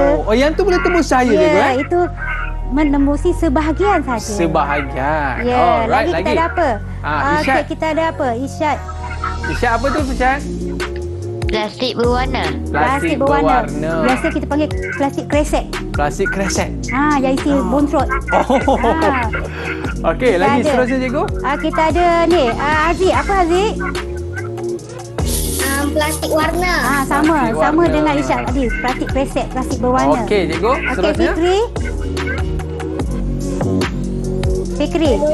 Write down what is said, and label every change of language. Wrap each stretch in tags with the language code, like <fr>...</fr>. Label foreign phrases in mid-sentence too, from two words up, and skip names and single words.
<ms>Yang tu boleh tembus cahaya cikgu itu menembusi sebahagian saja. Sebahagian. Ya, lagi kita ada apa? Isyad. Kita ada apa? Isyad Apa tu Isyad? Plastik berwarna. Plastik berwarna. Biasa kita panggil plastik kresek. Plastik kresek. Yang isi bontrot. Okey, lagi seterusnya cikgu. Kita ada ni, Aziz. Apa Aziz? Plastik warna. Sama dengan Isyad tadi. Plastik kresek, plastik berwarna. Okey, cikgu. Seterusnya. Fikri.</ms>